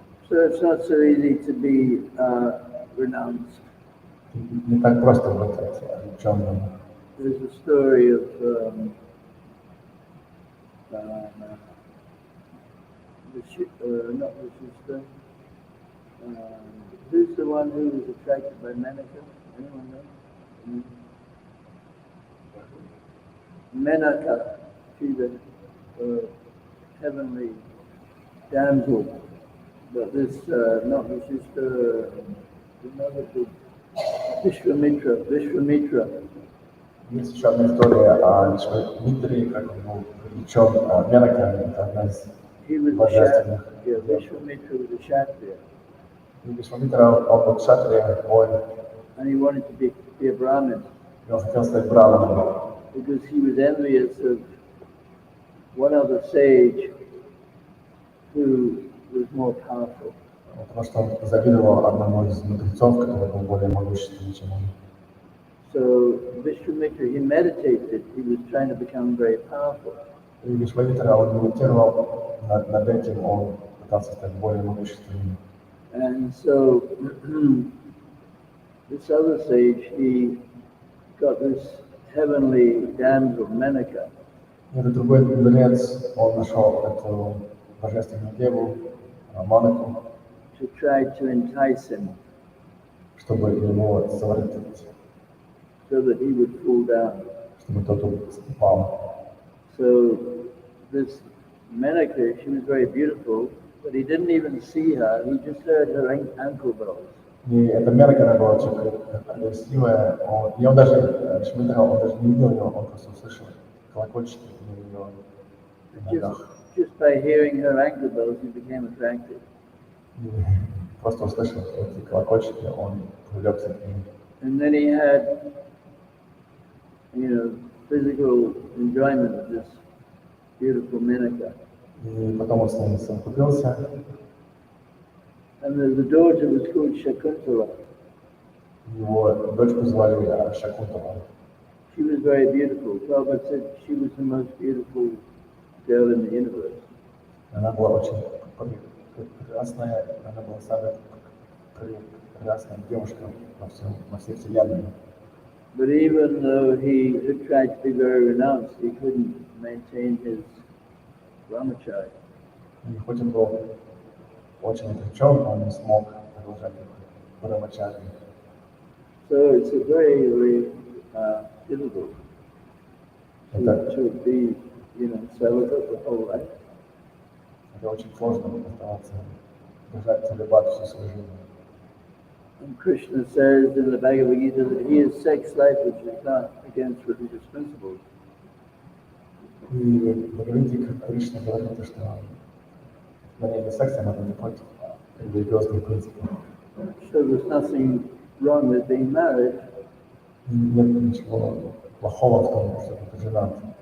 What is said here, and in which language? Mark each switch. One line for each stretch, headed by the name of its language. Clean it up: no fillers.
English: So it's not so easy to be renounced.
Russian: Не так просто быть обреченным.
English: There's a story of not Vishishta. Who's the one who was attracted by Menaka? Anyone know? Menaka, she's a heavenly damsel. But this, not Vishishta, another big Vishwamitra.
Russian: Есть еще одна история о Вишвамитре, как он был привлечен Менакой, это одна из божественных.
English: Vishwamitra was a Kshatriya.
Russian: И Вишвамитра, он был кшатрия, воин,
English: And he wanted to be a Brahmin
Russian: и он хотел стать браманом,
English: because he was envious of one other sage who was more powerful.
Russian: Потому что он завидовал одному из мудрецов, который был более могущественный, чем он.
English: So Vishwamitra, he meditated, he was trying to become very powerful.
Russian: И Вишвамитра, он медитировал над этим, он пытался стать более могущественным.
English: And so this other sage, he got this heavenly damsel, Menaka,
Russian: И этот другой мудрец, он нашел эту божественную деву, Манаку,
English: to try to entice him
Russian: чтобы его совратить,
English: so that he would fall down.
Russian: чтобы тот упал.
English: So this Menaka, she was very beautiful, but he didn't even see her, he just heard her ankle bells.
Russian: И эта Менака, она была очень красивая, и он даже, Шмидра, он даже не видел ее, он просто услышал колокольчики на ее ногах.
English: Just by hearing her ankle bells, he became attracted.
Russian: И просто услышал эти колокольчики, он влюбился к ним.
English: And then he had, physical enjoyment of this beautiful Menaka.
Russian: И потом он с ним совокупился.
English: And the daughter was called Shakuntala.
Russian: Его дочку звали Шакунтала.
English: She was very beautiful. Prabhupada said she was the most beautiful girl in the universe.
Russian: Она была очень прекрасная, она была самая прекрасная девушка во всей вселенной.
English: But even though he had tried to be very renounced, he couldn't maintain his brahmacharya.
Russian: И хоть он был очень отречен, он не смог продолжать брамачарью.
English: So it's a very, very difficult to be, celibate the whole life.
Russian: Это очень сложно оставаться, держать целибат всю свою жизнь.
English: And Krishna says in the Bhagavad Gita that he is sex life which is not against religious principles.
Russian: И в Бхагавадгите Кришна говорит, что занятие сексом это не против религиозных принципов.
English: So there's nothing wrong with being married.
Russian: И нет ничего плохого в том, что ты женат.